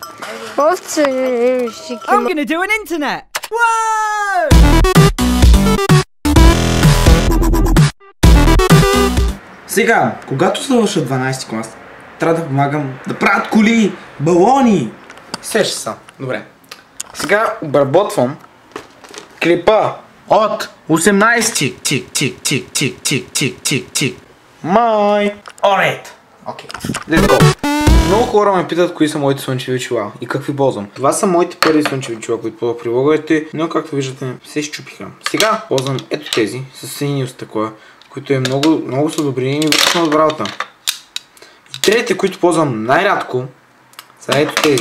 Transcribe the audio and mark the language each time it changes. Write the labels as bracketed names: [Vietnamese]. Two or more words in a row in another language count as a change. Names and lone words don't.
[English] I'm gonna do an internet! Whoa! [Bulgarian] Сега, когато завърша 12 клас, трябва да помагам да правят коли, балони. Сеща се. Добре. Сега обработвам клипа от 18 май. [English] Alright. Окей. Let's go. [Bulgarian] Много хора ме питат кои са моите слънчеви очила и какви ползвам. Това са моите първи слънчеви очила, които ползвах при влоговете, но както виждате се счупиха. Сега ползвам ето тези с сини стъкла, които е много са добри и ми вършат много добра работа. И третите, които ползвам най-рядко, са ето тези.